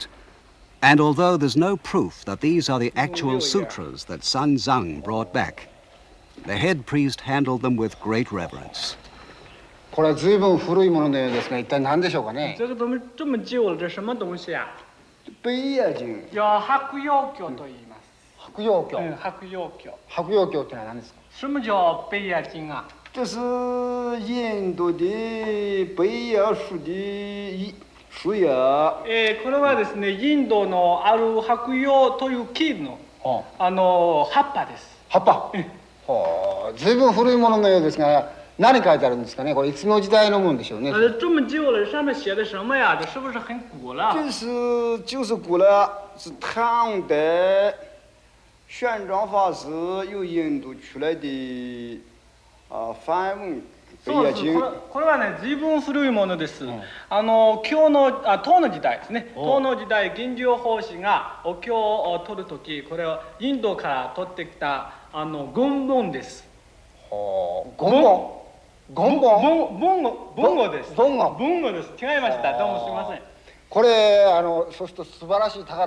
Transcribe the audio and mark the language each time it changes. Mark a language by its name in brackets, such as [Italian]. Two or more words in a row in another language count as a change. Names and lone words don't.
[English] And although there's no proof that these are the actual sutras that San Zhang brought back, the head priest handled them with great reverence. [Japanese] これは随分古いもののようですが、一体何でしょうかね。 [Chinese] 这个东西这么旧了，这什么东西啊？北野经。 [Japanese] 叫白药経と言います。白药経。白藥経。白药経ってのは何ですか。 [Chinese] 什么叫北野经啊？这是印度的北野树的树叶。 [Japanese] これはですね、インドのある白葉という木の葉っぱです。葉っぱ。はあ、随分古いもののようですが、何書いてあるんですかね。これいつの時代のもんでしょうね。 [Chinese] 这么旧了，上面写的什么呀？这是不是很古了？就是古了，是唐代玄奘法师由印度出来的梵文。 [Japanese] そうです。これはね、随分古いものです。唐の時代ですね。唐の時代、玄奘法師がお経を取るとき、これをインドから取ってきた言文です。言語。文語です。文語です。違いました。どうもすみません。これそうすると素晴らしい宝。